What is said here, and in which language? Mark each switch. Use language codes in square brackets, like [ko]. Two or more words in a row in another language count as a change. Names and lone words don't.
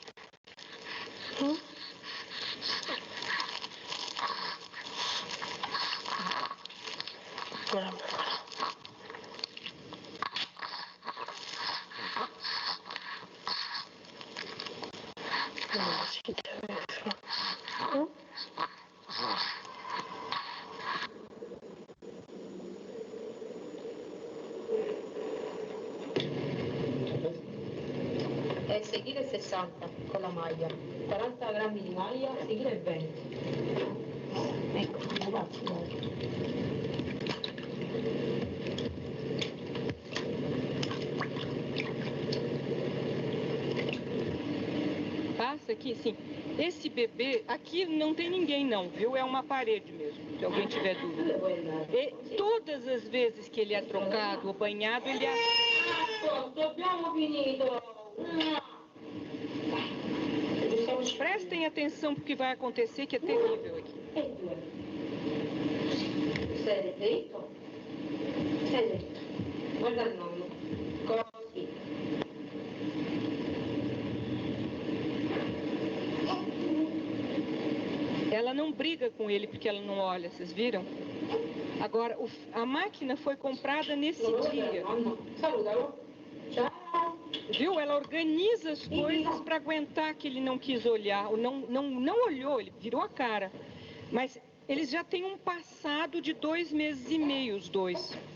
[fr] Voilà. Si t'avais faim. [it] Seguire 60 con la maglia, 40 grammi di maglia, seguire 20. Ecco, faccio. [pt] Passa aqui, sim. Esse bebê, aqui não tem ninguém não, viu? É uma parede mesmo, se alguém tiver dúvida. E todas as vezes que ele é trocado ou banhado, ele é... [it] Abbiamo finito! [pt] Prestem atenção porque vai acontecer, que é terrível aqui. [it] Sei dritto? Sei dritto. Guarda il nonno. Così. [pt] Ela não briga com ele porque ela não olha, vocês viram? Agora, a máquina foi comprada nesse dia. [it] Salutalo. Ciao. [pt] Viu? Ela organiza as coisas para aguentar que ele não quis olhar, ou não olhou, ele virou a cara. Mas eles já têm um passado de 2 meses e meio, os dois.